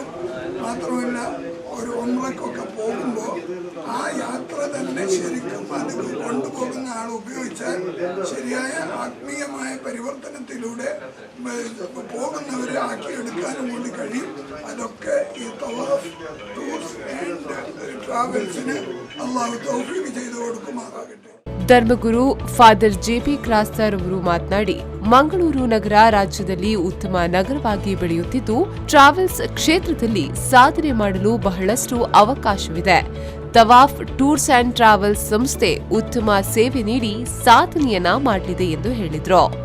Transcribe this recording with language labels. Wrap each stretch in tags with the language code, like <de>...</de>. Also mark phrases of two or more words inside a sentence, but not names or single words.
<ml>മാത്രമല്ല ഒരു ഉംറയ്ക്കൊക്കെ പോകുമ്പോൾ ആ യാത്ര തന്നെ ശരിക്കും അത് കൊണ്ടുപോകുന്ന ആൾ ഉപയോഗിച്ചാൽ ശരിയായ ആത്മീയമായ പരിവർത്തനത്തിലൂടെ പോകുന്നവരെ ആക്കിയെടുക്കാനും കൂടി കഴിയും. അതൊക്കെ ഈ തവാഫ് ടൂർസ് ആൻഡ് ട്രാവൽസിന് അള്ളാഹു തൗഫീഖ് ചെയ്തു കൊടുക്കുമാറാകട്ടെ.</ml> <kn>ಧರ್ಮಗುರು ಫಾದರ್ ಜೆಪಿ ಕ್ರಾಸ್ತರ್ ಅವರು ಮಾತನಾಡಿ, ಮಂಗಳೂರು ನಗರ ರಾಜ್ಯದಲ್ಲಿ ಉತ್ತಮ ನಗರವಾಗಿ ಬೆಳೆಯುತ್ತಿದ್ದು, ಟ್ರಾವೆಲ್ಸ್ ಕ್ಷೇತ್ರದಲ್ಲಿ ಸಾಧನೆ ಮಾಡಲು ಬಹಳಷ್ಟು ಅವಕಾಶವಿದೆ. ತವಾಫ್ ಟೂರ್ಸ್ ಅಂಡ್ ಟ್ರಾವೆಲ್ಸ್ ಸಂಸ್ಥೆ ಉತ್ತಮ ಸೇವೆ ನೀಡಿ ಸಾಧನೆಯನ್ನ ಮಾಡಲಿದೆ ಎಂದು ಹೇಳಿದರು.</kn>